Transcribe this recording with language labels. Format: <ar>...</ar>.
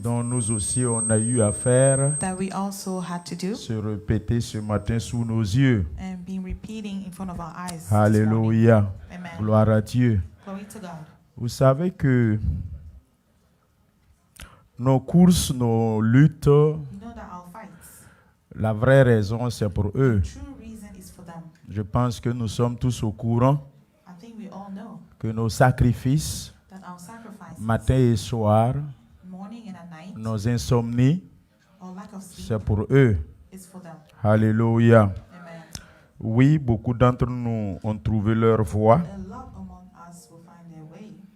<fr>dont nous aussi on a eu à faire</fr> <en>that we also had to do</en> <fr>se répéter ce matin sous nos yeux.</fr> <en>and been repeating in front of our eyes. this morning.</en> <fr>Alléluia. Amen. Gloire à Dieu.</fr> <en>Glory to God.</en> <fr>Vous savez que nos courses, nos luttes,</fr> <en>You know that our fights,</en> <fr>la vraie raison c'est pour eux.</fr> <en>true reason is for them.</en> <fr>Je pense que nous sommes tous au courant</fr> <en>I think we all know</en> <fr>que nos sacrifices,</fr> <en>that our sacrifices,</en> <fr>matin et soir,</fr> <en>morning and at night,</en> <fr>nos insomnies,</fr> <en>or lack of sleep,</en> <fr>c'est pour eux.</fr> <en>is for them.</en> <fr>Alléluia. Amen. Oui, beaucoup d'entre nous ont trouvé leur voie</fr> <en>A lot among us will find their way,</en>